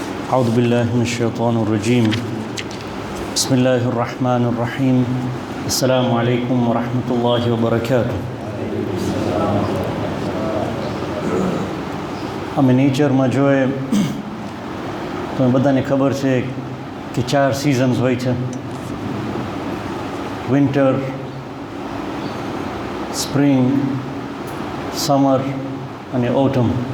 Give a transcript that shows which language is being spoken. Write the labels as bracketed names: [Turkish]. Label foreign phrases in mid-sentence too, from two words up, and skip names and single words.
[Arabic] أعوذ بالله من الشيطان الرجيم بسم الله الرحمن الرحيم السلام عليكم ورحمة الله وبركاته [Gujarati] અમે નેચરમાં જોઈએ તો બધાને ખબર છે કે 4 સિઝન્સ હોય છે. [English] Winter, spring, summer અને ઓટમ.